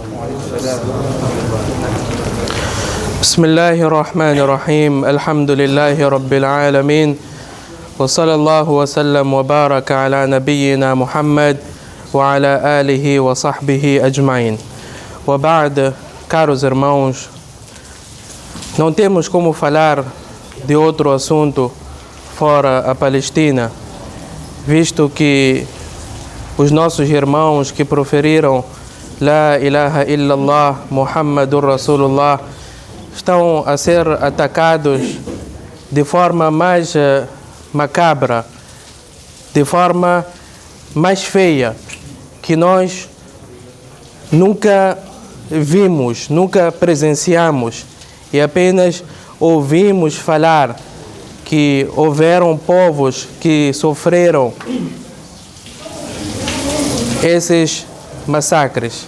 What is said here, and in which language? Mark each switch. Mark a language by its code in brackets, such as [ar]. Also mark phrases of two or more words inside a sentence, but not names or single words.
[ar] بسم الله الرحمن الرحيم. الحمد لله رب العالمين، وصلى الله وسلم وبارك على نبينا محمد وعلى آله وصحبه أجمعين. وبعد, [pt] caros irmãos, não temos como falar de outro assunto fora a Palestina, visto que os nossos irmãos que proferiram [ar] لا إله إلا الله محمد رسول الله [pt] estão a ser atacados de forma mais macabra, de forma mais feia, que nós nunca vimos, nunca presenciamos, e apenas ouvimos falar que houveram povos que sofreram esses massacres.